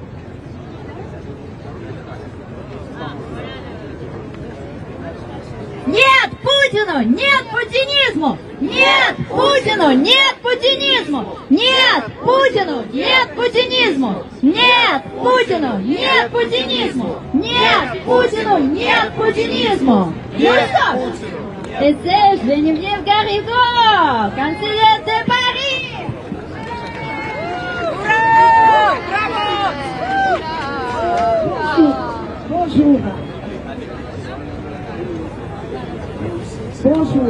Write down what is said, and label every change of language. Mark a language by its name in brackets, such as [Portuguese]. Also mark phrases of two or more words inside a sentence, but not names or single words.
[Russian] Нет Путину! Нет путинизму! Нет Путину! Нет путинизму! Нет Путину! Нет путинизму! Нет Путину! Нет путинизму! Нет Путину! Нет путинизму! Ну что? [French] Et c'est Geneviève Garrigou, conseillère de Paris! Bonjour. Bonjour.